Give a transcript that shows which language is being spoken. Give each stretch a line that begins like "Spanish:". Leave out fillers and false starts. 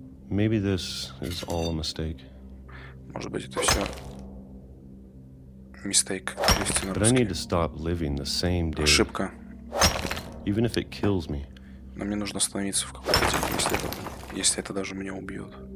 English: Maybe this is all a mistake.
Russian: Может быть, это все мистейк.
English: But I need to stop living the same day.
Russian: Ошибка.
English: Even if it kills me.
Russian: Но мне нужно остановиться в какой-то день, если это даже меня убьет.